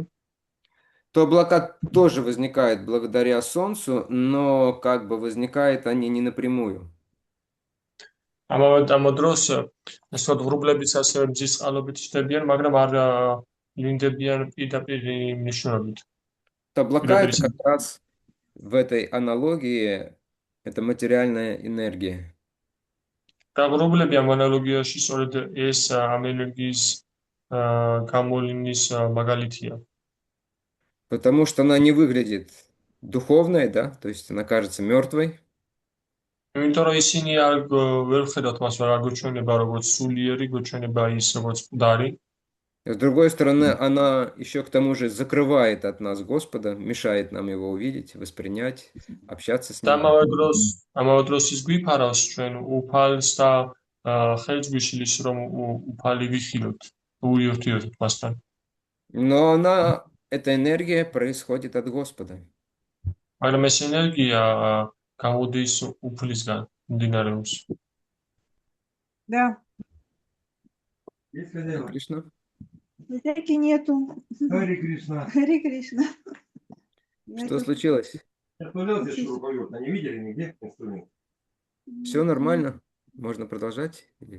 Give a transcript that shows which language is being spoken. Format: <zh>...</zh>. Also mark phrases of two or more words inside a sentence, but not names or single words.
<ru>то облака тоже возникают благодаря Солнцу, но как бы возникают они не напрямую.</ru> <ka>ამავე დროს ასე ღრუბლებიც ასევე მზის წყალობით ჩნდებიან, მაგრამ არ ვლინდებიან პირდაპირ მნიშვნელობით.</ka> <ru>Облака это как раз в этой аналогии это материальная энергия.</ru> <ka>და ღრუბლები ამ ანალოგიაში სწორედ ეს ამ ენერგიის გამოვლინის მაგალითია.</ka> <ru>Потому что она не выглядит духовной, да, то есть она кажется мертвой.</ru> <ka>იმიტომ რომ ისინი ვერ ხედავთ მას, არ გვჩვენება როგორც სულიერი, გვჩვენება ის როგორც მკვდარი.</ka> <ru>С другой стороны, она еще к тому же закрывает от нас Господа, мешает нам его увидеть, воспринять, общаться с</ru> <ka>და</ka> <ru>ним.</ru> <ka>ამავე დროს ის გვიფარავს ჩვენ უფალს და ხელს გვიშლის რომ უფალი ვიხილოთ, უერთდიოთ მასთან.</ka> <ru>Но эта энергия происходит от Господа.</ru> <ka>მაგრამ ეს ენერგია გამოდის უფლისგან, მდინარეობს.</ka> <ru>Да, Харе Кришна. Зайки нету. Харе Кришна. Харе Кришна. Что случилось? Отправлялся шуруповерт, они видели нигде инструмент? Все нормально? Можно продолжать? Или-</ru>